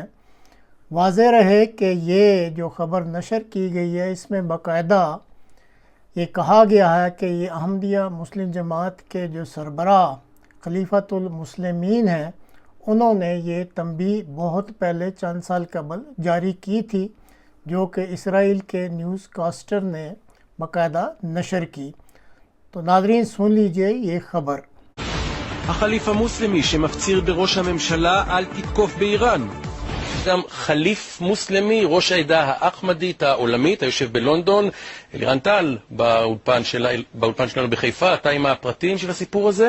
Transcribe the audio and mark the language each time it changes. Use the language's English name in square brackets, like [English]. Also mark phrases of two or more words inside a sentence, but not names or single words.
[Urdu] واضح رہے کہ یہ جو خبر نشر کی گئی ہے اس میں باقاعدہ یہ کہا گیا ہے کہ یہ احمدیہ مسلم جماعت کے جو سربراہ خلیفۃ المسلمین ہیں، انہوں نے یہ تنبیہ بہت پہلے چند سال قبل جاری کی تھی، جو کہ اسرائیل کے نیوز کاسٹر نے باقاعدہ نشر کی۔ تو ناظرین سن لیجئے یہ خبر۔ [Hebrew] החליף המוסלמי שמפציר בראש הממשלה אל תתקוף באיראן. גם חליף מוסלמי, ראש העדה האחמדית העולמית, היושב בלונדון, אלירן טל, באולפן שלנו בחיפה. אתה עם הפרטים של הסיפור הזה?